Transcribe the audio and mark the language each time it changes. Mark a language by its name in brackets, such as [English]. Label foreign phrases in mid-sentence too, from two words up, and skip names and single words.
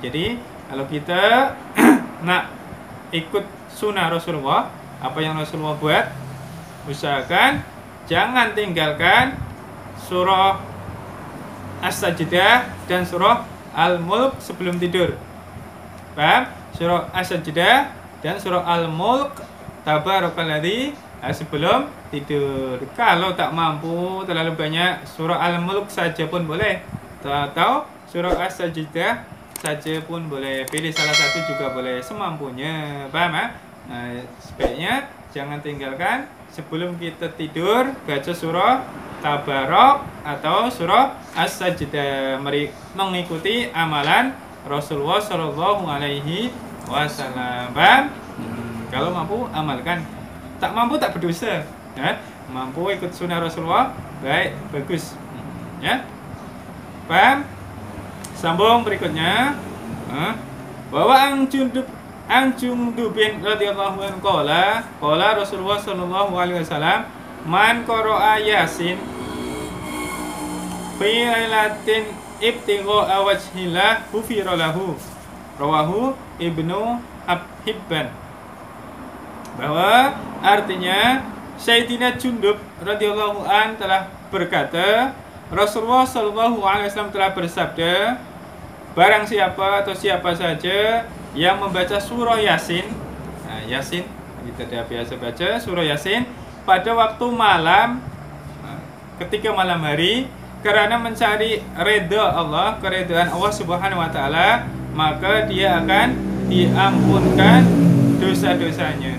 [Malay] Jadi kalau kita nak ikut sunnah Rasulullah, apa yang Rasulullah buat, usahakan jangan tinggalkan surah As-Sajdah dan surah Al-Mulk sebelum tidur. Paham? Surah As-Sajdah dan surah Al-Mulk Tabarakalladzi sebelum tidur. Kalau tak mampu terlalu banyak, surah Al-Mulk saja pun boleh, atau surah As-Sajdah saja pun boleh. Pilih salah satu juga boleh, semampunya. Paham? Sebaiknya jangan tinggalkan sebelum kita tidur baca surah Tabarak atau surah As-Sajdah, mengikuti amalan Rasulullah [Arabic] صلى الله عليه وسلم. [Malay] Kalau mampu amalkan, tak mampu tak berdosa. Mampu ikut sunnah Rasulullah, baik, bagus. Ya, paham? Sambung berikutnya, bahwa [Arabic] عن جندب رضي الله عنه قال رسول الله صلى الله عليه وسلم من قرأ يس في ليلة ابتغاء وجه الله غفر له. رواه ابن حبان. [Malay] Bahwa artinya Sayyidina Jundub [Arabic] رضي الله عن [Malay] telah berkata, Rasulullah [Arabic] صلى الله عليه وسلم [Malay] telah bersabda, barang siapa atau siapa saja yang membaca surah Yasin, Yasin kita dah biasa baca surah Yasin pada waktu malam, ketika malam hari, karena mencari redha Allah, keredaan Allah [Arabic] سبحانه وتعالى, [Malay] maka dia akan diampunkan dosa-dosanya.